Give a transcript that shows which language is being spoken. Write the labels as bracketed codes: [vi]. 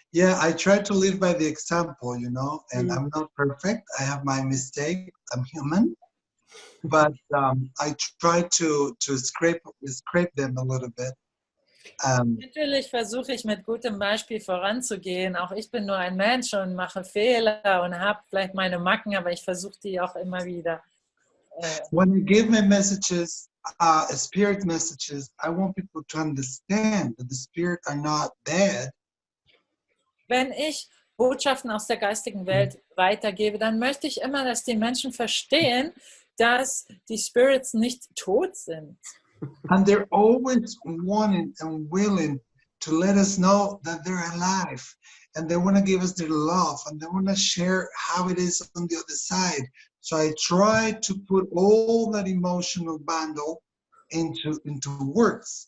[en] Yeah, I try to live by the example, and I'm not perfect. I have my mistake. I'm human. But I try to scrape them a little bit. [de] Natürlich versuche ich mit gutem Beispiel voranzugehen. Auch ich bin nur ein Mensch und mache Fehler und habe vielleicht meine Macken, aber ich versuche die auch immer wieder. [en] When I give my messages, spirit messages, I want people to understand that the spirit are not dead. [de] Wenn ich Botschaften aus der geistigen Welt weitergebe, dann möchte ich immer, dass die Menschen verstehen, dass die Spirits nicht tot sind. [en] And they're always wanting and willing to let us know that they're alive. And they want to give us their love. And they want to share how it is on the other side. So I try to put all that emotional bundle into words.